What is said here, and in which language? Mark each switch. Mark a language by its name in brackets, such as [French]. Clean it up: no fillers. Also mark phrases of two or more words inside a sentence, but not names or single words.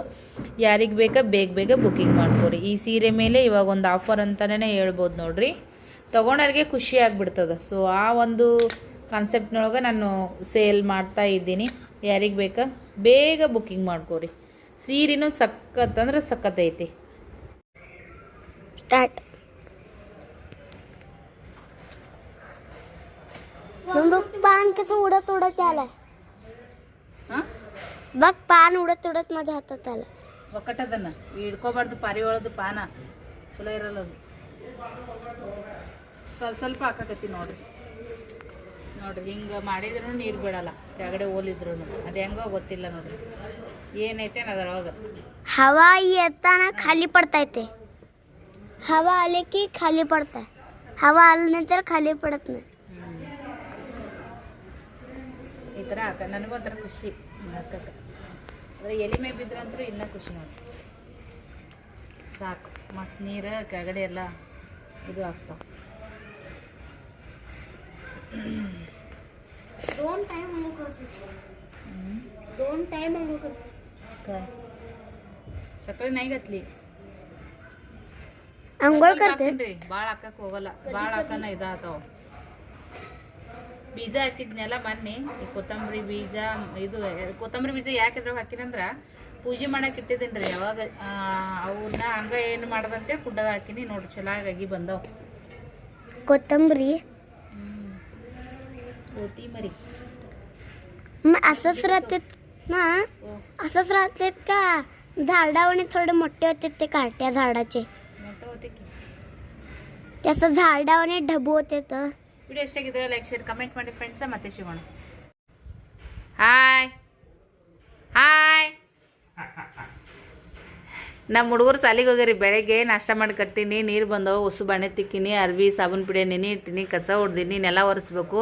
[Kannada] ಯಾರಿಗೆ ಬೇಕಾ ಬೇಗ ಬುಕ್ಕಿಂಗ್ ಮಾಡ್ಕೋರಿ. ಈ ಸೀರೆ ಮೇಲೆ ಇವಾಗ ಒಂದು ಆಫರ್ ಅಂತಲೇ ಹೇಳ್ಬೋದು ನೋಡ್ರಿ. ತೊಗೊಳೋರಿಗೆ ಖುಷಿ ಆಗಿಬಿಡ್ತದೆ. ಸೊ ಆ ಒಂದು ಕಾನ್ಸೆಪ್ಟ್ನೊಳಗೆ ನಾನು ಸೇಲ್ ಮಾಡ್ತಾ ಇದ್ದೀನಿ. ಯಾರಿಗೆ ಬೇಕಾ ಬೇಗ ಬುಕ್ಕಿಂಗ್ ಮಾಡ್ಕೋರಿ. ಸೀರೆನೂ ಸಖತ್ ಅಂದ್ರೆ ಸಖತ್ ಐತಿ. [Marathi] स्टार्ट बघ पान कसं उडत उडत आलाय. बघ पान उडत उडत माझ्या हातात आलं. [Kannada] ಒಕ್ಕಟ್ಟದನ್ನ ಹಿಡ್ಕೋಬಾರ್ದು, ಪಾರಿ ಒಳದು ಪಾನ ಚಲೋ ಇರಲ್ಲ ಅದು. ಸ್ವಲ್ಪ ಹಾಕಕತ್ತಿ ನೋಡ್ರಿ. ಹಿಂಗೆ ಮಾಡಿದ್ರೂ ನೀರು ಬಿಡಲ್ಲ, ಕೆಳಗಡೆ ಓಲಿದ್ರು ಅದು ಹೆಂಗೋ ಗೊತ್ತಿಲ್ಲ ನೋಡ್ರಿ. ಏನೈತೆ ಅದರೊಳಗೆ [Marathi] हवा येताना खाली पडता येते. हवा आले की खाली पडता. हवा आल्यानंतर खाली पडत नाही. [Kannada] ಈ ಥರ ಹಾಕ ನನಗೊಂಥರ ಖುಷಿ ಹಾಕಕ್ಕೆ. ಆದರೆ ಎಲೆ ಮೇ ಬಿದ್ರಂತೂ ಇನ್ನೂ ಖುಷಿ ನೋಡಿ. ಸಾಕು, ಮತ್ತು ನೀರು ಕೆಳಗಡೆ ಎಲ್ಲ ಇದು ಆಗ್ತಾವೆ. [Marathi] दोन टाइम अंघोळ करते. 2 टाइम अंघोळ करते. काय सकाळी नाही घातली, अंघोळ करते. [Kannada] ಭಾಳ ಹಾಕಕ್ಕೆ ಹೋಗಲ್ಲ, ಭಾಳ ಹಾಕನ ಇದಾಗ್ತಾವ. ಬೀಜ ಹಾಕಿದ್ನೆಲ್ಲ ಮೊನ್ನೆ ಈ ಕೊತ್ತಂಬರಿ ಬೀಜ, ಇದು ಕೊತ್ತಂಬರಿ ಬೀಜ ಯಾಕಿದ್ರ ಹಾಕಿನಂದ್ರೆ ಪೂಜೆ ಮಾಡಕ್ಕೆ ಇಟ್ಟಿದ್ದೀನಿ ರೀ. ಯಾವಾಗ ಅವನ್ನ ಹಂಗೆ ಏನು ಮಾಡದಂತೆ ಕುಡ್ಡದ ಹಾಕಿನಿ ನೋಡ್ರಿ, ಚೆನ್ನಾಗಿ ಬಂದವು [Marathi] कोथिंबरी. कोथिंबरी असंच राहतात ना, असंच राहतात का झाडावणी थोडे मोठे होते ते काट्या झाडाचे. मोठं होते की त्याचं झाडावणी ढबू होते. तर [Kannada] ವಿಡಿಯೋ ಎಷ್ಟಾಗಿದ್ರೆ [English] like share comment [Kannada] ಮಾಡಿ ಫ್ರೆಂಡ್ಸ. ಮತ್ತೆ ಸಿಗೋಣ. ಹಾಯ್ ಹಾಯ್. ನಮ್ಮ ಹುಡುಗರು ಸಾಲಿಗೆ ಹೋಗ್ಯಾರಿ. ಬೆಳಗ್ಗೆ ನಾಷ್ಟ ಮಾಡಿ ಕಟ್ಟಿನಿ, ನೀರು ಬಂದವು, ಉಸು ಬಾಣೆ ತಿಕ್ಕಿನಿ, ಅರ್ವಿ ಸಾಬೂನು ಪುಡಿ ನೆನೆ ಇಟ್ಟಿನಿ, ಕಸ ಹೊಡ್ದಿನಿ, ನೆಲ ಒರೆಸ್ಬೇಕು.